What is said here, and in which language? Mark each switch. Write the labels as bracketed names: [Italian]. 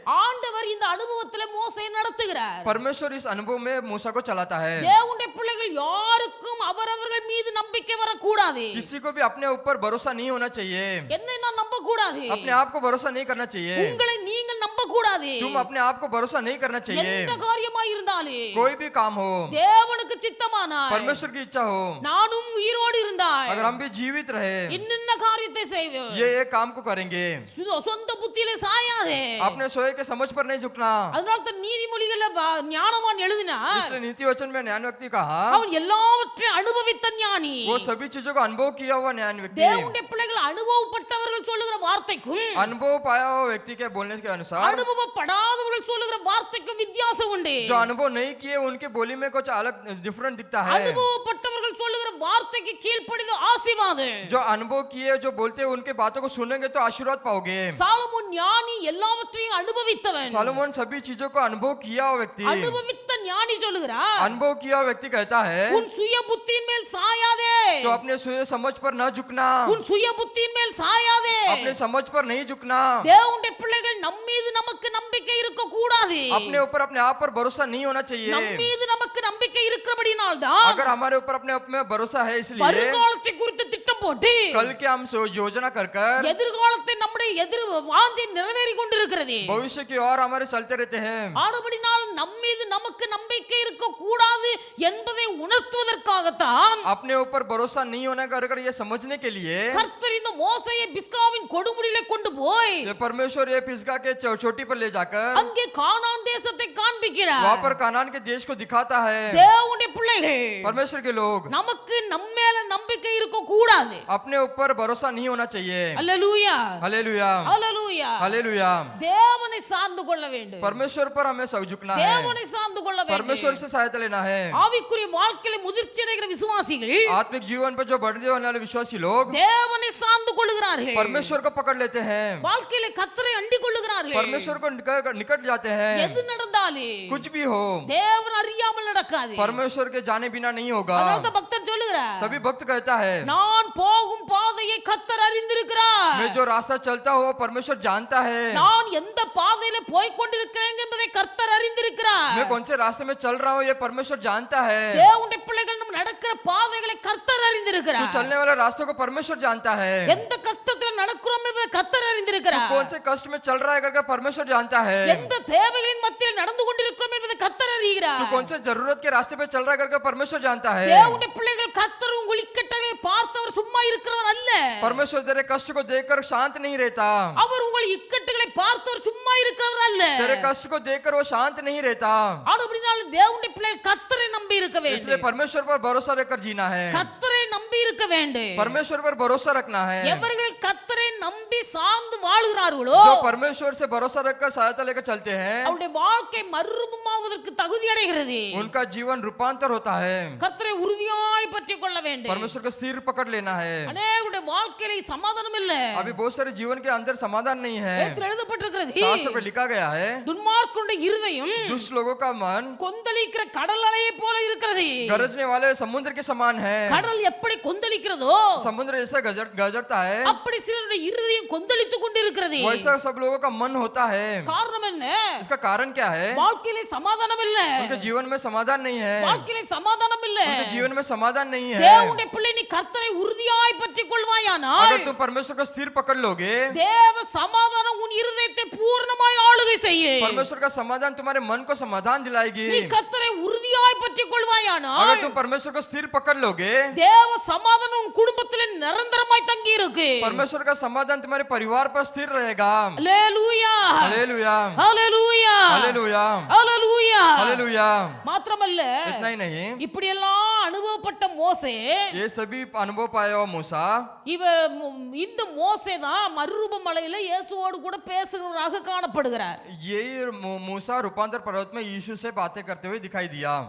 [Tamil] ஆண்டவர் இந்த அனுபவத்திலே மோசேயை நடத்துகிறார். [Hindi] परमेश्वर इस अनुभव में मूसा को चलाता है। [Tamil] தேவனுடைய பிள்ளைகள் யாருக்கும் அவரவர்கள் மீது நம்பிக்கை வரக்கூடாது. [Hindi] किसी को भी अपने ऊपर भरोसा नहीं होना चाहिए। [Tamil] என்னை நான் நம்ப கூடாது, [Hindi] अपने आप को भरोसा नहीं करना चाहिए। [Tamil] உங்களை நீங்கள் நம்ப கூடாது. [Hindi] तुम अपने आप को भरोसा नहीं करना चाहिए। [Tamil] எந்த காரியமாய் இருந்தாலும் [Hindi] कोई भी काम हो, [Tamil] தேவனுக்கு சித்தமானால் [Hindi] परमेश्वर की इच्छा हो, [Tamil] நானும் உயிரோடு இருந்தால் [Hindi] अगर हम भी जीवित रहे [Tamil] இன்னென்ன காரியத்தை செய்வோம். [Hindi] ये काम को करेंगे। [Tamil] சொந்த புத்தியிலே சாயாதே. [Hindi] अपने सोए के समझ पर नहीं झुकना। [Tamil] அதனால தான் நீதிமொழிகள்ல ஞானவான் எழுதினார், [Hindi] इसलिए नीति वचन में ज्ञान व्यक्ति कहा [Tamil] அவன் எல்லாவற்றையும் அனுபவித்த ஞானி. [Hindi] वो सभी चीजों का अनुभव किया हुआ ज्ञान व्यक्ति। [Tamil] தேவனுடைய பிள்ளைகள் அனுபவப்பட்டவர்கள் சொல்லுகிற வார்த்தைக்கும் [Hindi] अनुभव पाया हुआ व्यक्ति के बोलने के अनुसार [Tamil] அனுபவப்படாதவர்கள் சொல்லுகிற வார்த்தைக்கும் வித்தியாசம் உண்டு. [Hindi] जो अनुभव नहीं किए उनके बोली में कुछ अलग डिफरेंट दिखता है। [Tamil] அனுபவப்பட்டவர்கள் சொல்லுகிற வார்த்தைக்கு கீழ்ப்படிந்து ஆசீர்வாதம். [Hindi] जो अनुभव किए जो बोलते हैं उनके बातों को सुनेंगे तो आशीर्वाद पाओगे। [Tamil] சாலமோன் ஞானி எல்லாவற்றையும் அனுபவித்தவன். [Hindi] सालोमोन सभी चीजों को अनुभव किया हुआ व्यक्ति, [Tamil] அனுபவித்த ஞானி சொல்லுகிறார், [Hindi] अनुभव किया हुआ व्यक्ति कहता है [Tamil] உன் சுய புத்தியின் மேல் சாயாதே. [Hindi] तो अपने सुय समझ पर न झुकना, [Tamil] உன் சுய புத்தியின் மேல் சாயாதே. [Hindi] अपने समझ पर नहीं झुकना। [Tamil] தேவனுடைய பிள்ளைகள் நம் மீது நமக்கு நம்பிக்கை இருக்க கூடாது. [Hindi] अपने ऊपर अपने आप पर भरोसा नहीं होना चाहिए। [Tamil] நம் மீது நமக்கு நம்பிக்கை இருக்கிறபடினால் தான் [Hindi] अगर हमारे ऊपर अपने आप में भरोसा है, इसलिए [Tamil] வருங்காலத்தை குறித்து திட்டம் போட்டு [Hindi] कल के हम योजना कर कर [Tamil] எதிர்காலத்தை நம்முடைய வாஞ்சை நிறைவேறி கொண்டிருக்கிறது. [Hindi] भविष्य की ओर हमारे चलते रहते हैं। [Tamil] ஆனபடினால் நம் மீது நமக்கு நம்பிக்கை இருக்க கூடாது என்பதை உணர்த்துவதற்காகத்தான் [Hindi] अपने ऊपर भरोसा नहीं होने कर ये समझने के लिए [Tamil] கர்த்தர் இந்த மோசேயை பிஸ்காவின் கொடுமுடியிலே கொண்டு போய் [Hindi] ये परमेश्वर ये पिसगा के चोटी पर ले जाकर [Tamil] அங்கே கானான் தேசத்தை காண்பிக்கிறார். [Hindi] वहाँ पर कानान के देश को दिखाता है। [Tamil] தேவனுடைய பிள்ளைகள் [Hindi] परमेश्वर के लोग [Tamil] நமக்கு நம்மேல நம்பிக்கை இருக்க கூடாது. [Hindi] अपने ऊपर भरोसा नहीं होना चाहिए। [Tamil] அல்லேலூயா, [Hindi] हालेलुया, [Tamil] அல்லேலூயா. [Hindi] हालेलुया। [Tamil] தேவனை சார்ந்து கொள்ள வேண்டும். [Hindi] परमेश्वर पर हमें सब झुकना है, [Tamil] தேவனை சார்ந்து கொள்ள வேண்டும். [Hindi] परमेश्वर से सहायता लेना है। [Tamil] ஆவிக்குரிய வாழ்க்கையில முதிர்ச்சி அடைகிற விசுவாசிகள் [Hindi] आत्मिक जीवन पर जो बढ़ने वाले विश्वासी लोग [Tamil] தேவனை சார்ந்து கொள்ளுகிறார்கள். [Hindi] परमेश्वर को पकड़ लेते हैं, [Tamil] வாழ்க்கையில கர்த்தரை அண்டிக் கொள்ளுகிறார்கள். [Hindi] परमेश्वर को निकट जाते हैं। [Tamil] எது நடந்தாலும் [Hindi] कुछ भी हो [Tamil] தேவன் அறியாமல் நடக்காது. [Hindi] परमेश्वर के जाने बिना नहीं होगा। [Tamil] அதனால தான் பக்தன் சொல்லுகிறார், [Hindi] तभी भक्त कहता है [Tamil] நான் போகும் பாதையை கர்த்தர் அறிந்திருக்கிறார். [Hindi] मैं जो रास्ता चलता हूँ परमेश्वर जानता है। [Tamil] நான் எந்த பாதையில போய் கொண்டிருக்கிறேன் என்பதை கர்த்தர் அறிந்திருக்கிறார். [Hindi] मैं कौन से रास्ते में चल रहा हूँ ये परमेश्वर जानता है। [Tamil] தேவனுடைய பிள்ளைகள் நம்ம நடக்கிற பாதைகளை கர்த்தர் [Hindi] तू [Tamil] அறிந்திருக்கிறார். [Hindi] चलने वाले रास्तों को परमेश्वर जानता है। [Tamil] எந்த கஷ்டத்துல நடக்கிறோம் என்பதை கர்த்தர் [Hindi] तू [Tamil] அறிந்திருக்கிறார். [Hindi] कौन से कष्ट में चल रहा है करके परमेश्वर जानता है। [Tamil] எந்த தேவைகளின் மத்தியில் நடந்து கொண்டிருக்கிறோம் என்பதை கர்த்தர் [Hindi] तू [Tamil] அறிகிறார். [Hindi] कौन से जरूरत के रास्ते पे चल रहा है करके परमेश्वर जानता है। [Tamil] தேவனுடைய பிள்ளைகள் கர்த்தர் உங்கள் இக்கட்டங்களை பார்த்தவர் சும்மா இருக்கிறவர் அல்ல. [Hindi] परमेश्वर तेरे कष्ट को देखकर शांत नहीं रहता। [Tamil] அவர் உங்கள் இக்கட்டுகளை பார்த்தவர் சும்மா இருக்கிறவர் அல்ல. [Hindi] तेरे कष्ट को देखकर वो शांत नहीं रहता। [Tamil] ஆனபடியால் தேவனுடைய பிள்ளைகள் கர்த்தரை நம்பி இருக்க [Hindi] इसलिए [Tamil] வேண்டும். [Hindi] परमेश्वर पर भरोसा रखकर जीना है, [Tamil] கர்த்தரை நம்பி இருக்க வேண்டும். [Hindi] परमेश्वर पर भरोसा रखना है। [Tamil] எவர்கள் கர்த்தரை நம்பி சார்ந்து வாழ்கிறார்களோ [Hindi] जो परमेश्वर से भरोसा रखकर सहायता लेकर चलते हैं [Tamil] அவருடைய வாழ்க்கை மறுரூபமாவதற்கு தகுதி அடைகிறது. [Hindi] उनका जीवन रूपांतर होता है। [Tamil] கர்த்தரை உறுதியாய் பற்றிக் கொள்ள வேண்டும். [Hindi] परमेश्वर को स्थिर पकड़ लेना है। [Tamil] அநேகருடைய வாழ்க்கையில சமாதானம் இல்ல. [Hindi] अभी बहुत सारे जीवन के अंदर समाधान नहीं है। [Tamil] வேதத்தில் எழுதப்பட்டிருக்கிறது, [Hindi] शास्त्र में लिखा गया है [Tamil] துன்மார்க்கனுடைய இருதயம் [Hindi] दुष्ट लोगों का मन [Tamil] கொந்தளிக்கிற கடல் அலையை போல இருக்கிறது. [Hindi] गरजने वाले समुद्र के समान है। [Tamil] கடல் எப்படி கொந்தளிக்கிறதோ [Hindi] समुद्र जैसा गरजता है [Tamil] அப்படி சிலருடைய இருதயம் கொந்தளித்துக் கொண்டிருக்கிறது. [Hindi] वैसा सब लोगों का मन होता है। [Tamil] காரணம் என்ன? [Hindi] इसका कारण क्या है? [Tamil] வாழ்க்கையில சமாதானம் இல்ல. [Hindi] उनके जीवन में समाधान नहीं है। [Tamil] வாழ்க்கையில சமாதானம் இல்ல. [Hindi] उनके जीवन में समाधान नहीं है। [Tamil] தேவனுடைய பிள்ளை நீ கர்த்தரை உறுதியாய் பற்றிக் கொள்வாயானால் [Hindi] अगर तुम परमेश्वर को स्थिर पकड़ लोगे [Tamil] தேவ சமாதானம் உன் இருதயத்தை பூர்ணமாய் ஆளுகை செய்யும். [Hindi] परमेश्वर का समाधान तुम्हारे मन को समाधान दिलाएगी. [Tamil] நீ கர்த்தரை உறுதியாய் பற்றிக் கொள்வாயானால் [Hindi] अगर तुम परमेश्वर को स्थिर पकड़ लोगे, [Tamil] தேவ சமாதானம் உன் குடும்பத்திலே நிரந்தரமாய் தங்கி இருக்கு. [Hindi] परमेश्वर का समाधान तुम्हारे परिवार पर स्थिर रहेगा. [Tamil] அல்லேலூயா [Hindi] हालेलुया, [Tamil] அல்லேலூயா [Hindi] हालेलुया, [Tamil] அல்லேலூயா. [Hindi] हालेलुया. [Tamil] மாத்திரமல்ல [Hindi] इतना ही नहीं, [Tamil] இப்படி எல்லாம் அனுபவப்பட்ட மோசே, [Hindi] ये सभी अनुभव पाया हुआ मूसा, [Tamil] இந்த மோசே தான் மறுரூப மலையில இயேசுவோடு கூட பேசுகிறவராக காணப்படுகிறார். [Hindi] ये मूसा रूपांतर पर्वत में यीशु से बातें करते हुए दिखाई दिया.